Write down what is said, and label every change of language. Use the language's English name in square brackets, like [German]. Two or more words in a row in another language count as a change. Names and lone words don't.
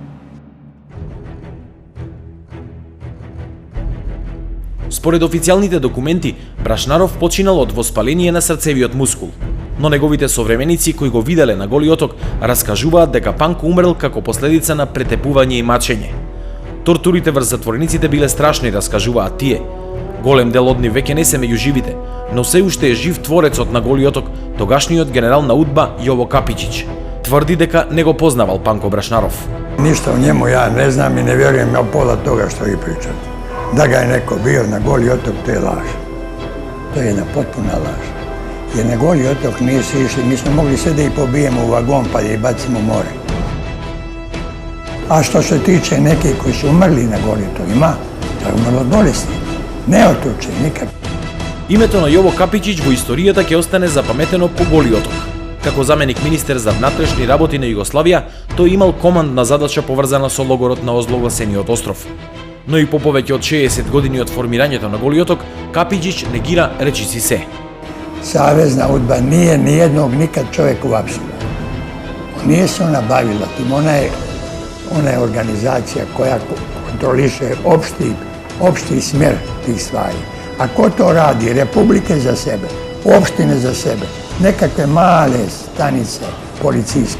[Macedonian] Според официјалните документи, Брашнаров починал од воспаление на срцевиот мускул, но неговите современици кои го виделе на Голи оток раскажуваат дека Панко умрел како последица на претепување и мачење. Тортурите врз затворениците биле страшни, раскажуваат тие. Голем дел од нив веќе не се меѓу живите, но се уште е жив творецот на Голи оток, тогашниот генерал на УДБА Јово Капичиć. Тврди дека не го познавал Панко Брашнаров. [Serbian] Ништа о njemu ja ne znam i ne vjerujem ja pola toga što vi pričate. Da ga je neko bio na Goli otok, to je laž. To je jedna potpuna laž. Jer na Goli otok nisu išli, mi smo mogli sve da ih pobijemo u vagon pa da ih bacimo u more. A što se tiče nekih koji su umrli na Goli otok, ima, to je umrlo od bolesti. Не отучи никак. [Macedonian] Името на Јово Капичиć во историјата ќе остане запаметено по Голи оток. Како заменик министер за внатрешни работи на Југославија, тој имал командна задача поврзана со логорот на озлогласениот остров. Но и по повеќе од 60 години од формирањето на Голи оток, Капичиć негира речиси се. [Serbian] Savezna UDBA nije nijednog nikad čovjeka uhapsila. Nije se ona bavila tim, ona je organizacija koja kontroliše opšti smjer tih stvari. A ko to radi? Republike za sebe, opštine za sebe, nekakve male stanice policijske.